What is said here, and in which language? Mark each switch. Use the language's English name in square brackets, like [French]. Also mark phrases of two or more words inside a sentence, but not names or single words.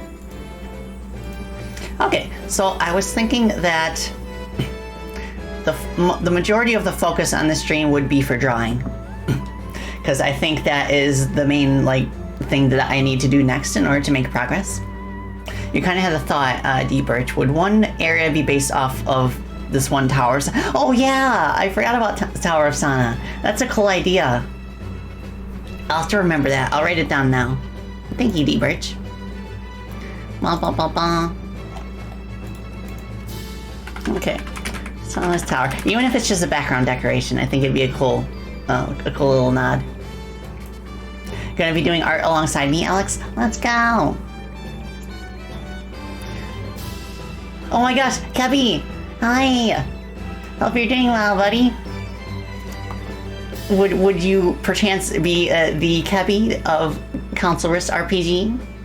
[English] Okay, so I was thinking that the majority of the focus on this stream would be for drawing, because I think that is the main thing that I need to do next in order to make progress. You kind of had a thought, D Birch. Would one area be based off of this one tower? Oh yeah, I forgot about Tower of Sana. That's a cool idea. I'll have to remember that. I'll write it down now. Thank you, D Birch. Ba, ba, ba, ba. Okay, Sana's tower. Even if it's just a background decoration, I think it'd be a cool little nod. Gonna be doing art alongside me, Alex? Let's go. Oh my gosh, Kebby! Hi! Hope you're doing well, buddy. Would you perchance be the Kebby of Council Risk RPG?